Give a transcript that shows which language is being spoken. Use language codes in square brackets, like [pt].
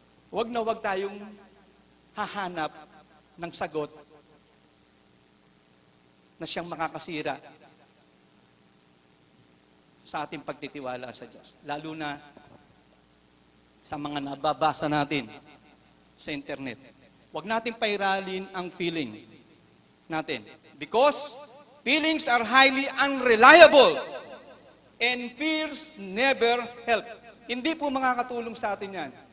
[tl] Huwag na huwag tayong hahanap ng sagot na siyang makakasira sa ating pagtitiwala sa Diyos. Lalo na sa mga nababasa natin sa internet. Huwag natin pairalin ang feeling natin. [en] Because feelings are highly unreliable and fears never help. [tl] Hindi po makakatulong sa atin yan.